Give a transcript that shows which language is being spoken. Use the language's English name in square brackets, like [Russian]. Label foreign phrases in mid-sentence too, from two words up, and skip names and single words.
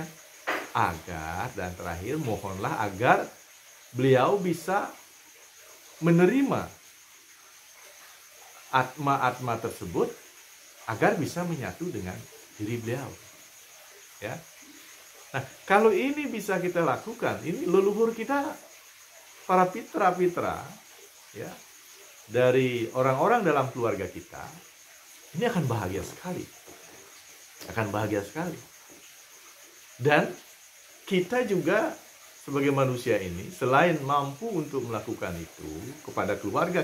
[Indonesian] Agar, dan terakhir, mohonlah agar beliau bisa menerima atma-atma tersebut agar bisa menyatu dengan diri beliau. Ya. Nah, kalau ini bisa kita lakukan, ini leluhur kita, para pitra-pitra, ya, dari orang-orang dalam keluarga kita, ini akan bahagia sekali. Akan bahagia sekali. Dan kita juga sebagai manusia ini, selain mampu untuk melakukan itu kepada keluarga